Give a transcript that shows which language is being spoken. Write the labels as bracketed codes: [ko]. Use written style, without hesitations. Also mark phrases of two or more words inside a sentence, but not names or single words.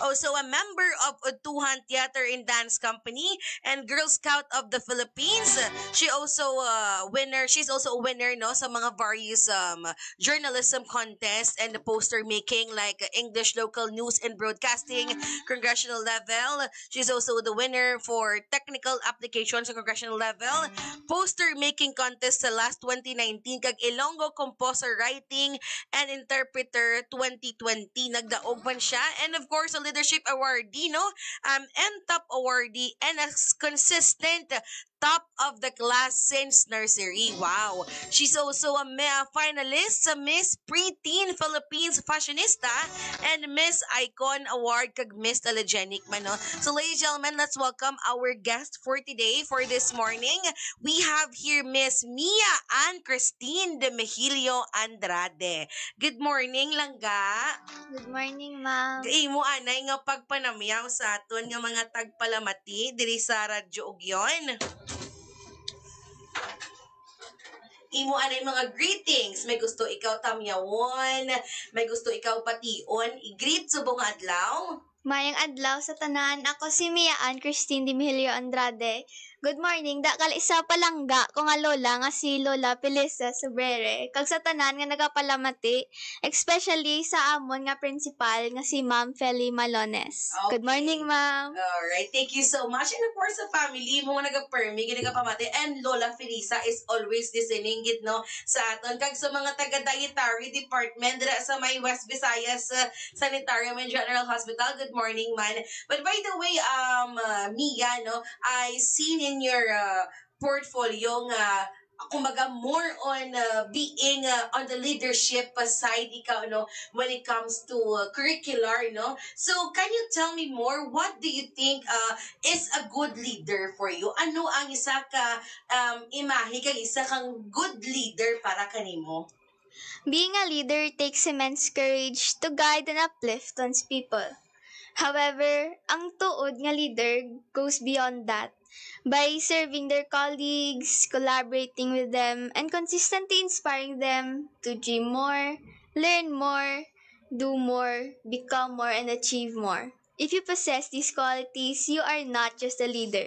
[en] Also a member of Utuhan Theater and Dance Company and Girl Scout of the Philippines. She's also a winner [hil] no sa mga [en] various journalism contests and poster making like English local news and broadcasting congressional level. She's also the winner for technical applications sa congressional level, poster making contest sa last 2019 kag Ilonggo composer writing and interpreter 2020 [hil] nagdaog man siya, [en] and of course a leadership awardee no top awardee and a consistent top of the class since nursery. Wow. She's also a finalist sa Miss Preteen Philippines Fashionista and Miss Icon Award kag Miss Telegenic [hil] man no. [en] So ladies and gentlemen, let's welcome our guest for today, for this morning. We have here Miss Mia Ann Christine de Mejilio Andrade. Good morning langga. Good morning, ma'am. [hil] Imo anay nga pagpanamyaw sa aton nga mga tagpalamati diri sa radyo ug yon. Imo anay mga greetings. May gusto ikaw tamyawon, may gusto ikaw pation, i-greet subong adlaw. Mayang adlaw sa tanan, ako si Mia Ann Christine de Mejilio Andrade. [en] Good morning, [hil] dakal isa palangga ko nga lola nga si Lola Pelisa Sobrere. Kag sa tanan nga nagapalamati, especially sa amon nga principal nga si Ma'am Feli Malones. [en] Okay. Good morning, ma'am. Alright, thank you so much. And of course, [hil] sa family mo nga nagapermi, nagapamati, [en] and Lola Felisa is always listening [hil] gid no sa aton. Kag sa mga taga-dietary department dira sa may West Visayas Sanitarium and General Hospital, [en] good morning [hil] man. [en] But by the way, Mia, no, I seen in your portfolio [hil] nga kumbaga [en] more on being on the leadership side [hil] ikaw no [en] when it comes to curricular no. So can you tell me more, what do you think is a good leader for you? [hil] Ano ang isa ka imahe kang isa kang [en] good leader [hil] para kanimo? [en] Being a leader takes immense courage to guide and uplift one's people. However, [hil] ang tuod nga leader [en] goes beyond that. By serving their colleagues, collaborating with them, and consistently inspiring them to dream more, learn more, do more, become more, and achieve more. If you possess these qualities, you are not just a leader.